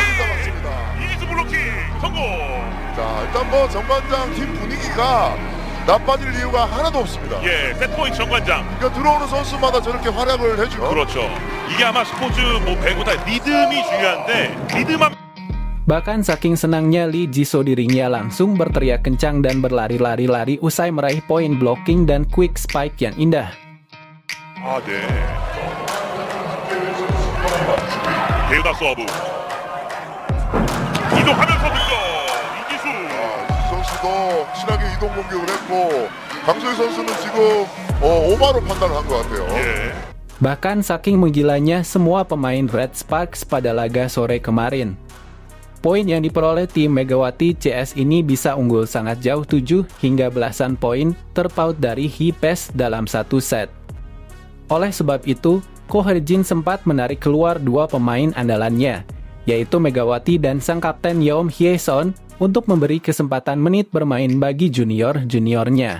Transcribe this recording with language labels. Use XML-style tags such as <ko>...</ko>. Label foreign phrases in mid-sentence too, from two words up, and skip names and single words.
<ko>잡았습니다. 이기수 블로킹 성공. 자, 일단 뭐 정관장 팀 분위기가 나빠질 이유가 하나도 없습니다. 예, 세트포인트 정관장. 그러니까 들어오는 선수마다 저렇게 활약을 해주면 그렇죠. 이게 아마 스포츠 뭐 배구 다 리듬이 중요한데 리듬만.</ko> <id>Bahkan saking senangnya Lee Jisoo dirinya langsung berteriak kencang dan berlari-lari usai meraih poin blocking dan quick spike yang indah.</id> <ko>아, 네. 대우다 서브. 이동하면서 득점. 이기수. 이 선수도 확실하게 이동 공격을 했고 강소희 선수는 지금 오바로 판단을 한 것 같아요. 예.</ko> <id>Bahkan saking menggilanya semua pemain Red Sparks pada laga sore kemarin. Poin yang diperoleh tim Megawati CS ini bisa unggul sangat jauh 7 hingga belasan poin terpaut dari Hipes dalam satu set. Oleh sebab itu, Ko Hye-jin sempat menarik keluar dua pemain andalannya, yaitu Megawati dan sang kapten Yeom Hye-son untuk memberi kesempatan menit bermain bagi junior-juniornya.</id>